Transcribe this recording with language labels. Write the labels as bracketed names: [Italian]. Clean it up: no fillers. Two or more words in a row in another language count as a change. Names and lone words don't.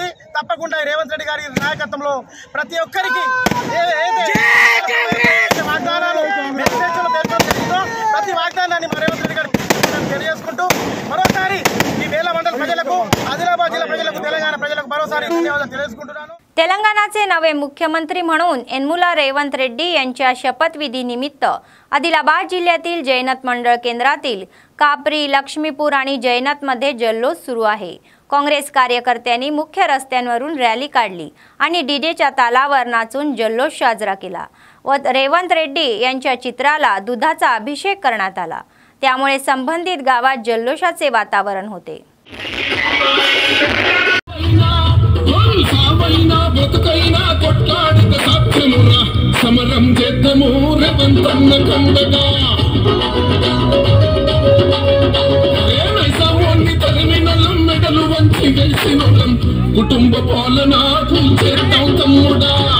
[Telugu] తప్పకుండా రేవంత్ రెడ్డి గారి నాయకత్వంలో ప్రతి ఒక్కరికి వాగ్దానాలు మేనిఫెస్టోలో పేర్కొందో ప్రతి వాగ్దానాన్ని రేవంత్ రెడ్డి గారు తెలియజేసుకుంటూ మరోసారి ఈ బేల మండల ప్రజలకు, ఆదిలాబాద్ జిల్లా ప్రజలకు, తెలంగాణ ప్రజలకు మరోసారి ధన్యవాదాలు తెలియజేసుకుంటున్నాను। [Marathi] तेलंगणाचे नवे मुख्यमंत्री म्हणून यनमला रेवंत रेड्डी यांच्या शपथविधीनिमित्त आदिलाबाद जिल्ह्यातील जैनत मंडळ केंद्रातील कापरी, लक्ष्मीपूर आणि जैनतमध्ये जल्लोष सुरू आहे। काँग्रेस कार्यकर्त्यांनी मुख्य रस्त्यांवरून रॅली काढली आणि डीजेच्या तालावर नाचून जल्लोष साजरा केला व रेवंत रेड्डी यांच्या चित्राला दुधाचा अभिषेक करण्यात आला। त्यामुळे संबंधित गावात जल्लोषाचे वातावरण होते। [Telugu] సమరం చేద్దాము రేవంతన్న కండగా నైసామోన్ని తరిమినలం మెడలు వంచి గెలిచినోళ్ళం కుటుంబ పాలన కూల్చేద్దాం తమ్ముడా